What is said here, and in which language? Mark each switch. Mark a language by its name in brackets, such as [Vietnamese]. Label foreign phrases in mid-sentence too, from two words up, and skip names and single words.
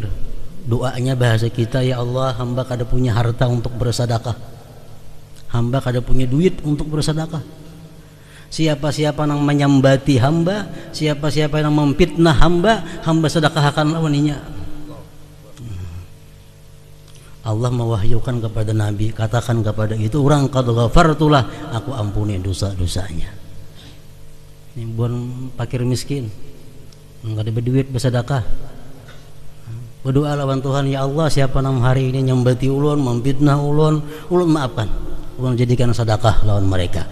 [Banjar] Doanya bahasa kita, [Arabic] ya Allah, [Banjar] hamba kada punya harta untuk bersedekah, hamba kada punya duit untuk bersedekah. Siapa-siapa yang menyambati hamba, siapa-siapa yang memfitnah hamba, hamba sedekahkan lawaninya. [Indonesian] Allah mewahyukan kepada Nabi, katakan kepada itu orang, [Arabic] qad ghafartulah, [Indonesian] aku ampuni dosa-dosanya. Ini bukan fakir miskin, enggak ada duit bersedekah. [Banjar] Berdoa lawan Tuhan, [Arabic] ya Allah, [Banjar] siapa yang hari ini nyambati ulun, memfitnah ulun maafkan, ulun jadikan sedekah lawan mereka.